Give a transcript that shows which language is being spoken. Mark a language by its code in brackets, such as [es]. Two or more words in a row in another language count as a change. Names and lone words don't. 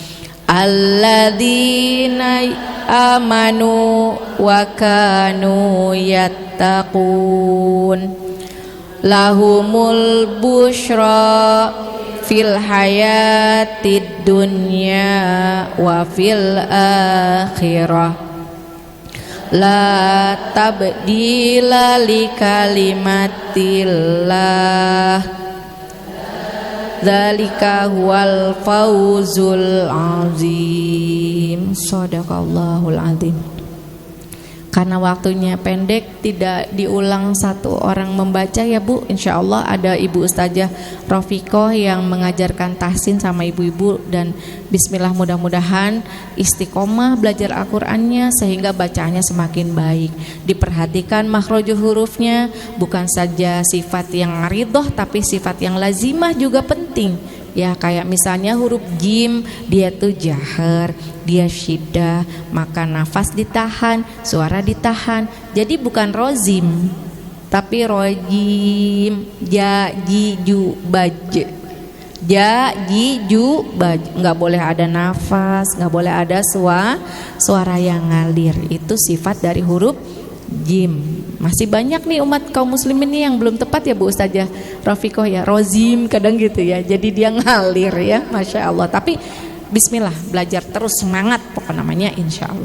[ar] الذين آمنوا وكانوا يتقون لهم البشرى في الحياة الدنيا وفي الآخرة لا تبديل لكلمات الله ذلك هو الفوز العظيم. صدق الله العظيم. [id] Karena waktunya pendek, tidak diulang satu orang membaca ya bu. [ar] إن شاء الله [id] ada Ibu Ustazah Rofikoh yang mengajarkan tahsin sama ibu-ibu. Dan bismillah mudah-mudahan istiqomah belajar Al-Qur'annya sehingga bacaannya semakin baik. Diperhatikan makhraj hurufnya, bukan saja sifat yang ridhoh tapi sifat yang lazimah juga penting. Ya kayak misalnya huruf jim, dia tuh jahar, dia syiddah, maka nafas ditahan, suara ditahan. Jadi bukan rozim, tapi rojim. Ja, ji, ju, baj. Ja, ji, ju, baj. Nggak boleh ada nafas, nggak boleh ada suara yang ngalir. Itu sifat dari huruf jim. Masih banyak nih umat kaum muslimin nih yang belum tepat ya Bu Ustazah Rafiqoh ya, rozim kadang gitu ya, jadi dia ngalir ya, [ar] ما شاء الله. [id] Tapi bismillah, belajar terus, semangat pokok namanya, [ar] إن شاء الله.